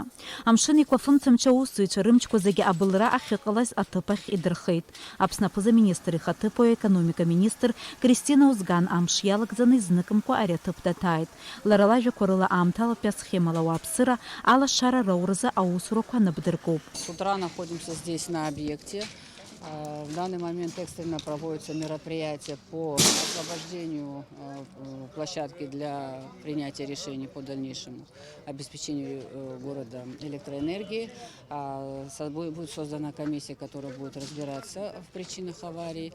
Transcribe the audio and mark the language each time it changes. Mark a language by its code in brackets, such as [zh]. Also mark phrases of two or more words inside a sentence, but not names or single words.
[ab] Амшын еиқәа фымцамч аусзуҩцәа рымчқәа зегьы абылра ахьыҟалаз аҭыԥ ахь идырхеит. Аԥсны аԥыза-министр ихаҭыԥуаҩ аекономика министр Кристина Узган амш иалагӡаны изныкымкәа ари аҭыԥ даҭааит. Лара лажәақәа рыла аамҭалатәи асхемала ауааԥсыра алашара рауразы аусурақәа набдыркуп. [ru] С утра находимся здесь на объекте. В данный момент экстренно проводятся мероприятия по освобождению площадки для принятия решений по дальнейшему обеспечению города электроэнергией. Будет создана комиссия, которая будет разбираться в причинах аварий.